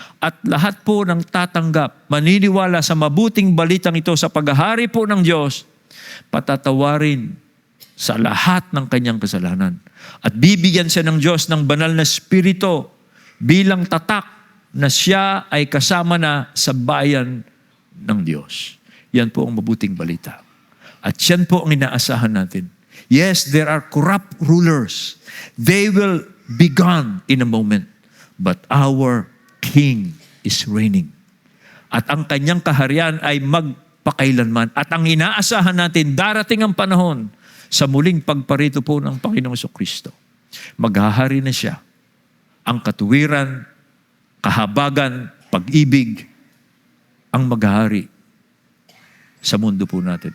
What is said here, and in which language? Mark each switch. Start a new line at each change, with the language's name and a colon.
Filipino: At lahat po ng tatanggap, maniniwala sa mabuting balitang ito sa paghahari po ng Diyos, patatawarin sa lahat ng kanyang kasalanan. At bibigyan siya ng Diyos ng banal na Espiritu bilang tatak na siya ay kasama na sa bayan ng Diyos. Yan po ang mabuting balita. At yan po ang inaasahan natin.
English: Yes, there are corrupt rulers. They will be gone in a moment. But our King is reigning.
Filipino: At ang kanyang kaharian ay magpakailanman. At ang inaasahan natin, darating ang panahon sa muling pagparito po ng Panginoong Kristo. Maghahari na siya. Ang katuwiran, kahabagan, pag-ibig, ang maghahari sa mundo po natin.